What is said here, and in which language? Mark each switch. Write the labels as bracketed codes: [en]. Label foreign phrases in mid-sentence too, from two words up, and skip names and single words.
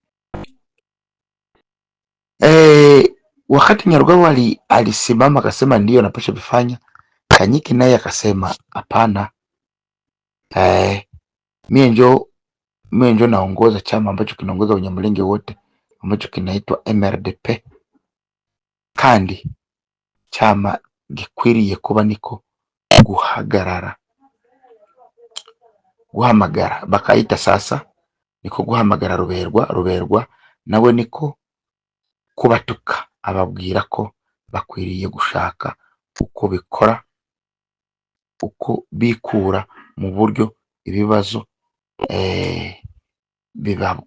[sw] Wakati Nyarugabo alisimama akasema ndio anapaswa kufanya, Kanyiki naye akasema hapana, mimi ndio naongoza chama ambacho kinaongoza Wanyamulenge wote ambacho kinaitwa MRDP, [rw] kandi chama gikwiriye kuba niko guhamagara bakaita sasa niko guhamagara Ruberwa nawe niko kubatuka, ababwira ko bakwiriye gushaka uko bikura mu buryo ibibazo biba.